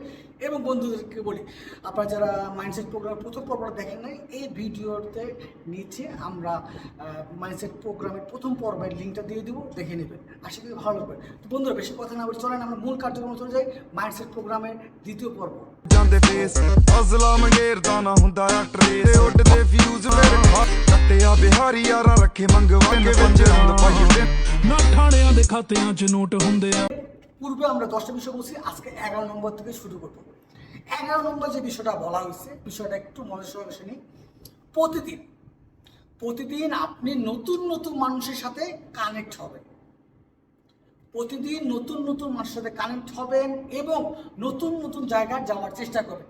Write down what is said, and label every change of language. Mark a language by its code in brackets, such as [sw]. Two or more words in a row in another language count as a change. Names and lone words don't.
[bn] এবং বন্ধুদেরকে বলি, আপনারা যারা মাইন্ডসেট প্রোগ্রামের প্রথম পর্বটা দেখেন নাই, এই ভিডিওতে নিচে আমরা মাইন্ডসেট প্রোগ্রামের প্রথম পর্বের লিঙ্কটা দিয়ে দেবো, দেখে নেবেন, আশা করি ভালো লাগবে। তো বন্ধুরা বেশি কথা না বলে চলেন আমরা মূল কার্যক্রমে চলে যাই, মাইন্ডসেট প্রোগ্রামের দ্বিতীয় পর্ব। [pa] ਜਾਂਦੇ ਫੇਸ ਅਜ਼ਲਾ ਮੰਗੇਰਦਾ ਨਾ ਹੁੰਦਾ ਟਰੇਸ ਉੱਡਦੇ ਫਿਊਜ਼ ਮੇਰੇ ਕੱਟਿਆ ਬਿਹਾਰੀ ਯਾਰਾਂ ਰੱਖੇ ਮੰਗਵਾ ਕੇ ਵਿੱਚ ਰੰਦ ਪਾਈਏ ਨਾ ਠਾਣਿਆਂ ਦੇ ਖਾਤਿਆਂ 'ਚ ਨੋਟ ਹੁੰਦੇ ਆ। [bn] পূর্বে আমরা 10টা বিষয় বলছি, আজকে 11 নম্বর থেকে শুরু করবো। 11 নম্বর যে বিষয়টা বলা হয়েছে, বিষয়টা একটু মনের সঙ্গে শুনি। প্রতিদিন আপনি নতুন নতুন মানুষের সাথে কানেক্ট হবেন। প্রতিদিন নতুন নতুন মানুষের সাথে কানেক্ট হবেন এবং নতুন নতুন জায়গায় যাওয়ার চেষ্টা করবেন।